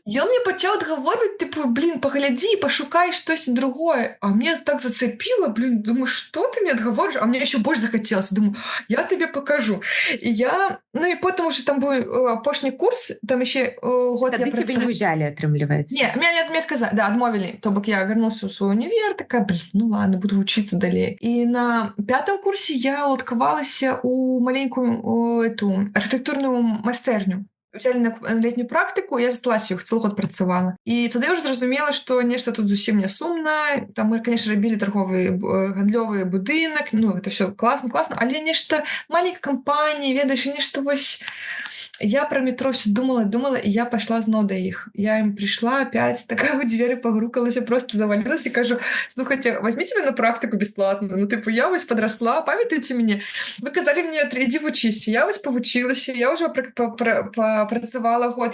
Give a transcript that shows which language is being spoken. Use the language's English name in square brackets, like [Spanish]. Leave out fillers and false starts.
[Belarusian] Ён мне пачаў адгаворваць, типу, блин, паглядзі, пашукай штосьці другое. [Russian] А мне так зацепило, блин, думаю, что ты мне [Belarusian] адгаворыш? [Russian] А мне еще [Belarusian] больш [Russian] захацелось. Думаю, я тебе покажу. И я... Ну и потом уже там [Belarusian] быў апошні курс, [Russian] там еще год [Belarusian] я працавала. [Russian] Тебе [Belarusian] не ўзялі, атрымліваецца? [Russian] Не, мне отказали, да, [Belarusian] адмовілі. [Russian] То бок я вернулся ў свой універ, такая, блин, ну ладно, буду учиться далей. [Belarusian] И на 5-м курсе я уладкавалася у маленькую [Russian] эту [Belarusian] архітэктурную майстэрню. [Russian] Взяли на летнюю [Belarusian] практыку, я засталася іх, цэлы год працавала. І тады я ўжо зразумела, што нешта тут зусім не сумна. Там мы, [Russian] конечно, [Belarusian] рабілі торговы гандлёвы будынак, ну, гэта ўсё класна, але нешта маленькая кампанія, ведаеш, нешта вось... [Russian] Я про метро все думала, и я пошла [Belarusian] зноў да іх. [Russian] Я им пришла опять, такая у двери [Belarusian] погрукалась, [Russian] просто завалилась и кажу, [Belarusian] слухайте, [Russian] возьмите меня на практику бесплатно. Ну, типа, я вось подросла, [Belarusian] памятаете [Russian] меня? Вы [Belarusian] казали [Russian] мне, иди [Belarusian] вучись. [Russian] Я вось повучилась, я уже [Belarusian] працавала [Russian] год.